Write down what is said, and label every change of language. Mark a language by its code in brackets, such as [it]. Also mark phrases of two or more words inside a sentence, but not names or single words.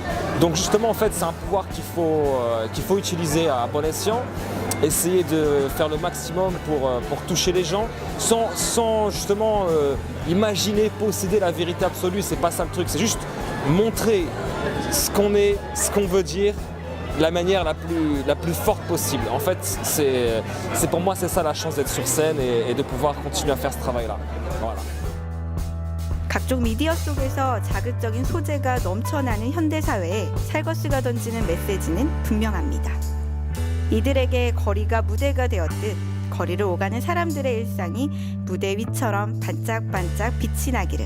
[fr] Donc justement, en fait, c'est un pouvoir qu'il faut utiliser à bon escient, essayer de faire le maximum pour toucher les gens, sans justement imaginer, posséder la vérité absolue. C'est pas ça le truc, c'est juste montrer ce qu'on est, ce qu'on veut dire, de la manière la plus forte possible. En fait, c'est pour moi, c'est ça la chance d'être sur scène et de pouvoir continuer à faire ce travail-là. Voilà. [ko] 각종 미디어 속에서 자극적인 소재가 넘쳐나는 현대사회에 살거스가 던지는 메시지는 분명합니다. 이들에게 거리가 무대가 되었듯 거리를 오가는 사람들의 일상이 무대 위처럼 반짝반짝 빛이 나기를.